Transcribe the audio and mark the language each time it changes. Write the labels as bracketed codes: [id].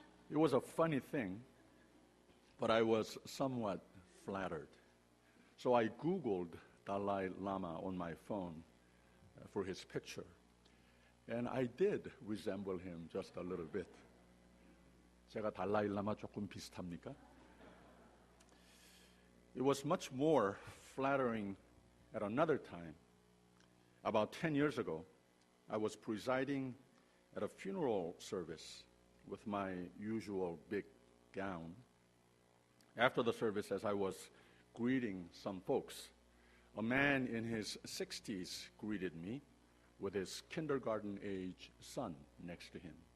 [en] It was a funny thing, but I was somewhat flattered. So I Googled Dalai Lama on my phone for his picture, and I did resemble him just a little bit. [ko] 제가 달라이 라마 조금 비슷합니까? [en] It was much more flattering at another time. About 10 years ago, I was presiding at a funeral service with my usual big gown. After the service, as I was greeting some folks, a man in his 60s greeted me with his kindergarten-age son next to him.